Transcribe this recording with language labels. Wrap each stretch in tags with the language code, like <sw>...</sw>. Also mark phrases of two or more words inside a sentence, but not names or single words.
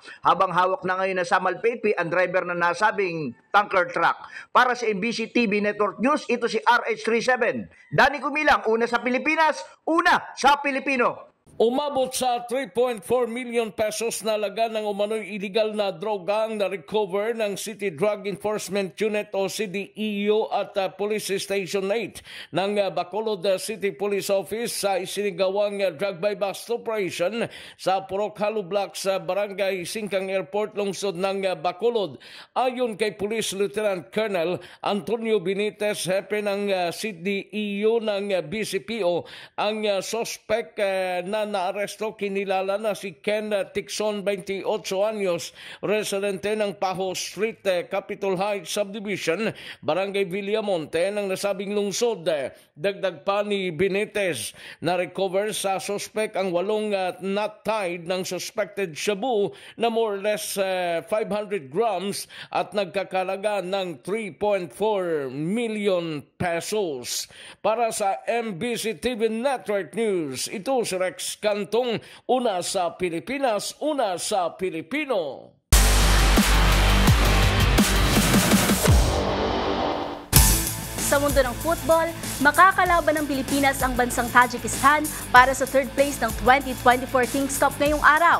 <tl>Habang hawak na ngayon ng Samal PNP ang driver na nasabing tanker truck. Para sa MBC TV Network News, ito si RH37. Danny Kumilang, una sa Pilipinas, una sa Pilipino. Umabot sa 3.4 million pesos na laga ng umano'y illegal na droga ang na-recover ng City Drug Enforcement Unit o CDEU at Police Station 8 ng Bacolod City Police Office sa isinigawang</tl> <en>drug buy bust operation</en> <tl>sa Purok Halo Block sa Barangay Singkang Airport, lungsod ng Bacolod. Ayon kay Police Lieutenant Colonel Antonio Benitez, hepe ng CDEU ng BCPO, ang suspect na naaresto, kinilala na si Ken Tixon, 28 anyos, residente ng Paho Street, Capitol Heights Subdivision, Barangay Villamonte ng nasabing lungsod. Dagdag pa ni Benitez, na-recover sa suspect ang 8</tl> <en>knot tied</en> <tl>ng suspected shabu na</tl> <en>more or less</en> <tl>500 grams at nagkakalaga ng 3.4 million pesos. Para sa MBC TV Network News, ito si Rex Cantong, una sa Pilipinas, una sa Pilipino. Sa mundo ng football, makakalaban ng Pilipinas ang bansang Tajikistan para sa 3rd place ng 2024 Kings Cup ngayong araw.</tl>